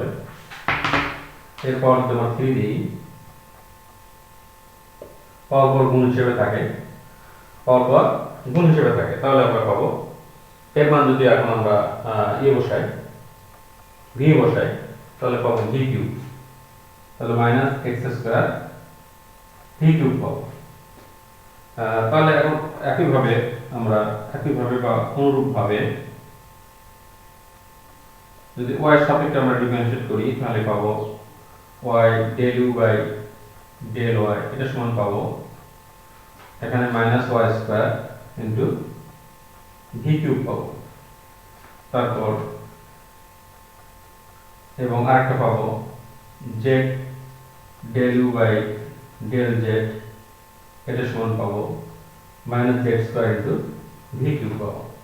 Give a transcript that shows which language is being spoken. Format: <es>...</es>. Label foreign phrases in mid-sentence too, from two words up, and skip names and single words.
<bn>এর পাওয়ার যদি আমরা 3 দিই, পাওয়ার পর গুণ হিসেবে থাকে, তাহলে আমরা পাবো এর মান যদি এখন আমরা বসাই, v বসাই, তাহলে পাবো</bn> <en>v cube,</en> <bn>তাহলে</bn> <en>minus x square v cube</en> <bn>পাবো। তাহলে এখন একইভাবে বা অনুরূপভাবে যদি y এর সাপেক্ষে আমরা ডিফারেন্সিয়েট করি, তাহলে পাবো</bn> <en>y del u by del y,</en> <bn>এটা সমান পাবো এখানে</bn> <en>minus y square into v cube</en> <bn>পাবো। তারপর এবং আরেকটা পাবো</bn> <en>z del u by del z,</en> <bn>এটা সমান পাবো</bn> <en>minus z square into v cube</en> <bn>পাবো।</bn>